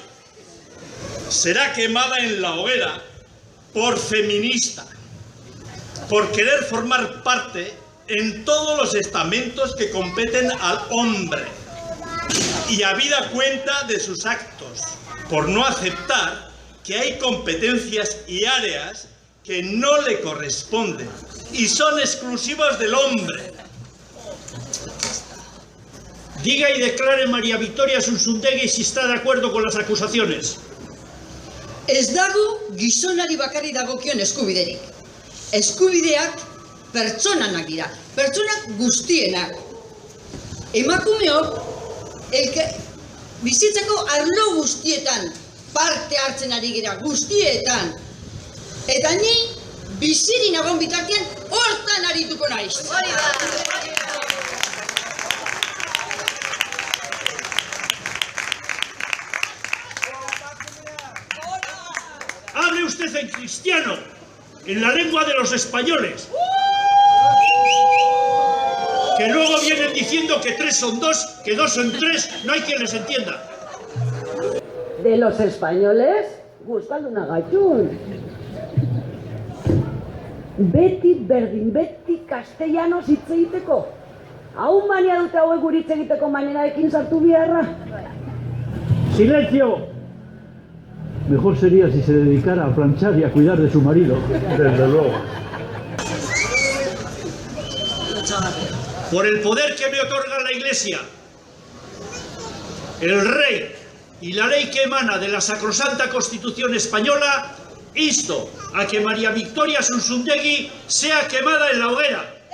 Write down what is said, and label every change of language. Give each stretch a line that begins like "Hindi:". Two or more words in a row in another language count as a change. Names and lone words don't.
Spanish: Será quemada en la hoguera por feminista, por querer formar parte en todos los estamentos que competen al hombre y habida cuenta de sus actos, por no aceptar que hay competencias y áreas que no le corresponden y son exclusivas del hombre. Diga y declare María Victoria Sunsundegui si está de acuerdo con las acusaciones.
Basque: Ez dago gizonari bakarri dagokion eskubiderik. Eskubideak pertsonanak dira, pertsonak guztienak. Emakumeok bizitzako arlo guztietan parte hartzen ari gira, guztietan. Eta ni biziri nagon bitartean hortan arituko naiz.
Spanish: Hable usted en cristiano, en la lengua de los españoles. Que luego vienen diciendo que 3 son 2, que 2 son 3, no hay quien les entienda. De los españoles,
Basque: Euskalduna gaitun. Beti berdin, beti castellanos hitz egiteko. Hau mania dute hauek guri hitz egiteko manerarekin sartu biharra.
Spanish: ¡Silencio! Mejor sería si se dedicara a planchar y a cuidar de su marido. Desde luego. Por el poder que me otorga la Iglesia, el rey y la ley que emana de la sacrosanta Constitución española, insto a que María Victoria Sunsundegui sea quemada en la hoguera.